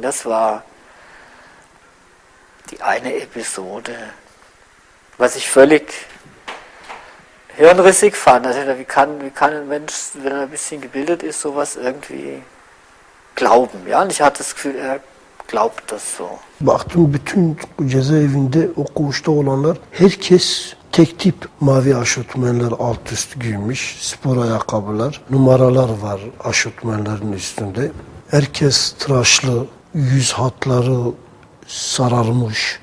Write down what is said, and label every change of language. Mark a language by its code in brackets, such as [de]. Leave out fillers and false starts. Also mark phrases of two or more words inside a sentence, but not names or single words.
[de] Das war die eine Episode, was ich völlig hirnrissig fand. Also wie kann ein Mensch, wenn er ein bisschen gebildet ist, sowas irgendwie glauben? Ja? Und ich hatte das Gefühl, er glaubt das so. [tr] Baktım bütün cezaevinde o koğuşta olanlar herkes tek tip mavi aşortmenler alt üst giymiş, spor ayakkabılar, numaralar var aşortmenlerin üstünde. Herkes tıraşlı, yüz hatları sararmış.